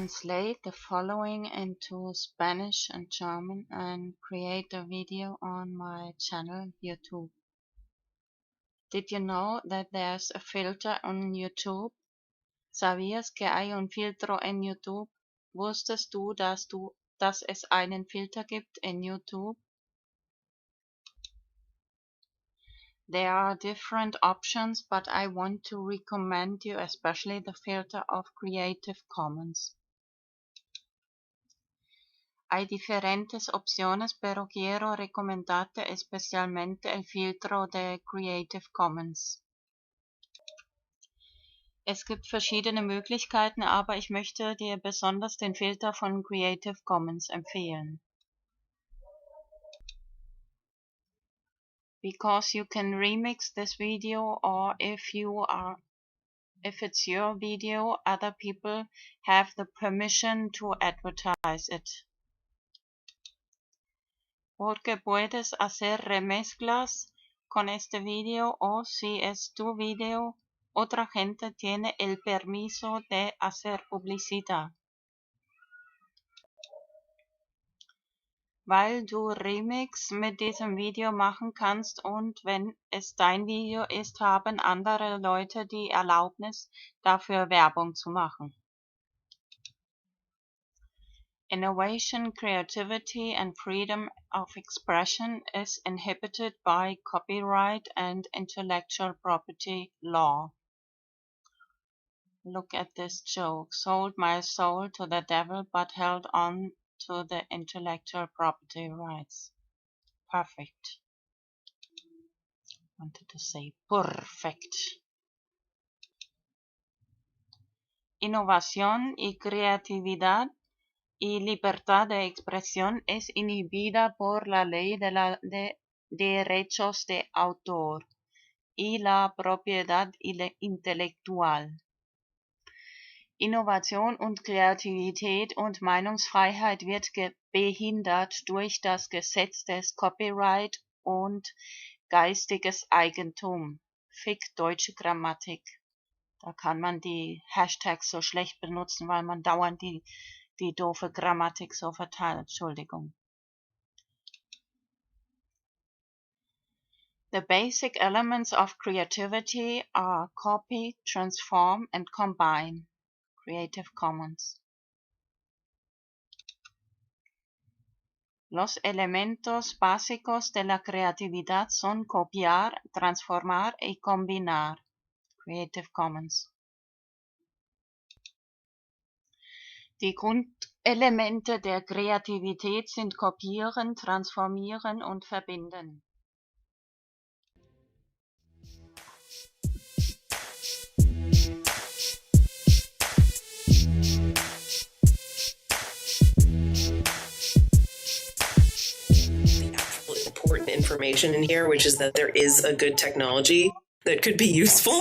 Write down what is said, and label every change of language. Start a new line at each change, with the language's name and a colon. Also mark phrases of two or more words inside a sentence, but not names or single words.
English: translate the following into Spanish and German and create a video on my channel YouTube. Did you know that there's a filter on YouTube?
Spanish: ¿Sabías que hay un filtro en YouTube?
German: ¿Wusstest du, dass es einen Filter gibt in YouTube?
English: There are different options, but I want to recommend you especially the filter of Creative Commons.
Spanish: Hay diferentes opciones, pero quiero recomendarte especialmente el filtro de Creative Commons.
German: Es gibt verschiedene Möglichkeiten, aber ich möchte dir besonders den Filter von Creative Commons empfehlen.
English: Because you can remix this video, or if it's your video, other people have the permission to advertise it.
Spanish: Porque puedes hacer remezclas con este video, o si es tu video, otra gente tiene el permiso de hacer publicidad.
German: Weil du Remix mit diesem Video machen kannst und wenn es dein Video ist, haben andere Leute die Erlaubnis, dafür Werbung zu machen.
English: Innovation, creativity and freedom of expression is inhibited by copyright and intellectual property law. Look at this joke. Sold my soul to the devil but held on to the intellectual property rights. Perfect. Wanted to say perfect.
Spanish: Innovación y creatividad y libertad de expresión es inhibida por la ley de derechos de autor y la propiedad intelectual.
German: Innovation und Kreativität und Meinungsfreiheit wird behindert durch das Gesetz des Copyright und geistiges Eigentum. Fick deutsche Grammatik. Da kann man die Hashtags so schlecht benutzen, weil man dauernd die doofe Grammatik so verteilt. Entschuldigung.
English: The basic elements of creativity are copy, transform and combine. Creative Commons.
Spanish: Los elementos básicos de la creatividad son copiar, transformar y combinar. Creative Commons.
German: Die Grundelemente der Kreativität sind kopieren, transformieren und verbinden.
English: Important information in here, which is that there is a good technology that could be useful.